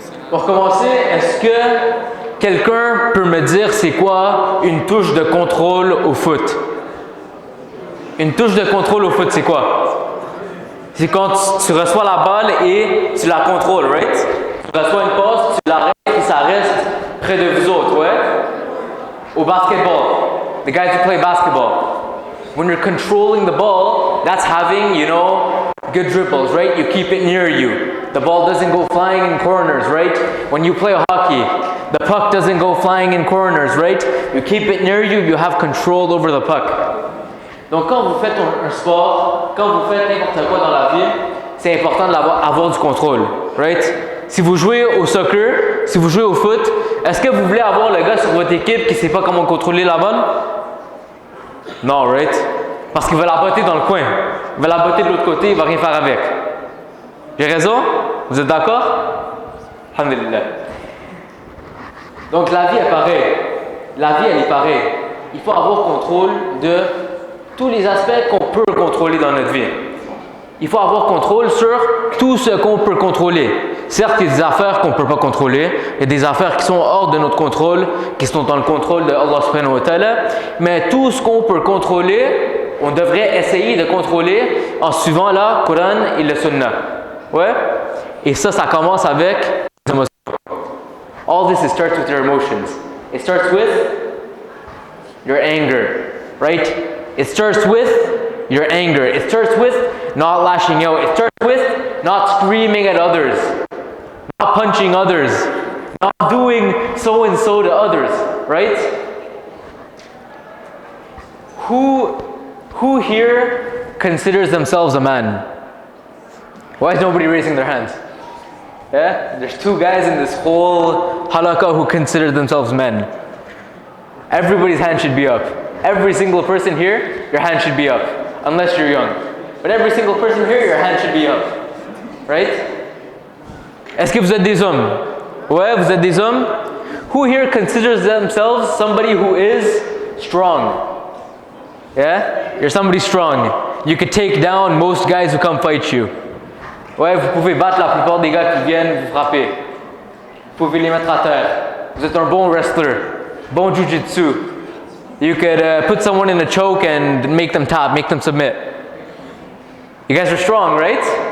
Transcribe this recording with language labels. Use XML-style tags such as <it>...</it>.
<fr>Pour commencer, est-ce que quelqu'un peut me dire c'est quoi une touche de contrôle au foot? Une touche de contrôle au foot, c'est quoi? C'est quand tu reçois la balle et tu la contrôles,</fr> <en>right?</en> <fr>Tu reçois une passe, tu l'arrêtes et ça reste près de vous autres, ouais? Au basketball,</fr> <en>the guys who play basketball, when you're controlling the ball, that's having, you know, good dribbles, right? You keep it near you. The ball doesn't go flying in corners, right? When you play hockey, the puck doesn't go flying in corners, right? You keep it near you, you have control over the puck.</en> <fr>Donc quand vous faites un sport, quand vous faites n'importe quoi dans la vie, c'est important d'avoir du contrôle,</fr> <en>right?</en> <fr>Si vous jouez au soccer, si vous jouez au foot, est-ce que vous voulez avoir le gars sur votre équipe qui ne sait pas comment contrôler la balle? Non,</fr> <en>right?</en> <fr>Parce qu'il va la botter dans le coin. Il va la botter de l'autre côté, il ne va rien faire avec. J'ai raison? Vous êtes d'accord?</fr> <ar>Alhamdulillah.</ar> <fr>Donc la vie est pareille. La vie, elle est pareille. Il faut avoir contrôle de tous les aspects qu'on peut contrôler dans notre vie. Il faut avoir contrôle sur tout ce qu'on peut contrôler. Certes, il y a des affaires qu'on ne peut pas contrôler, il y a des affaires qui sont hors de notre contrôle, qui sont dans le contrôle de Allah</fr> <ar>subhanahu wa ta'ala,</ar> <fr>mais tout ce qu'on peut contrôler, on devrait essayer de contrôler en suivant la Coran et le Sunnah. Ouais? Et ça commence avec les émotions.</fr> <en>All this starts with your emotions. It starts with your anger, right? It starts with your anger. It starts with not lashing out. It starts with not screaming at others, not punching others, not doing so and so to others, right? Who here considers themselves a man? Why is nobody raising their hands? Yeah? There's two guys in this whole Halaqa who consider themselves men. Everybody's hand should be up. Every single person here, your hand should be up. Unless you're young. But every single person here, your hand should be up. Right?</en> <fr>Est-ce que vous êtes des hommes? Ouais, vous êtes des hommes?</fr> <en>Who here considers themselves somebody who is strong? Yeah? You're somebody strong. You could take down most guys who come fight you.</en> <fr>Ouais, vous pouvez battre la plupart des gars qui viennent vous frapper. Vous pouvez les mettre à terre. Vous êtes un bon wrestler. Bon jujitsu.</fr> <en>You could put someone in a choke and make them tap, make them submit. You guys are strong, right?</en>